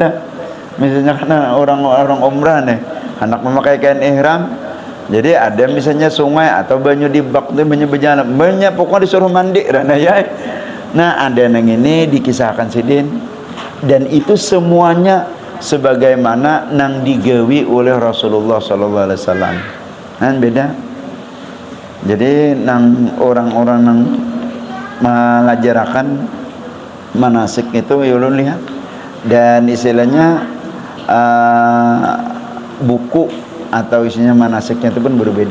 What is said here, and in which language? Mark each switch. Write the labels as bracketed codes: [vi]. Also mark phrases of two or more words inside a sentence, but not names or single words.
[bjn] Misalnya karena orang-orang umrah nih, anak memakai kain ihram, jadi ada misalnya sungai atau banyu di bak itu banyu berjalan, banyak pokoknya disuruh mandi rana ya. Nah ada yang ini dikisahkan sidin, dan itu semuanya sebagaimana nang digawi oleh Rasulullah [ar] صلى الله عليه وسلم. [bjn] Kan beda. Jadi nang orang-orang nang melajarakan manasik itu ulun lihat, dan istilahnya buku atau isinya manasiknya itu pun berbeda.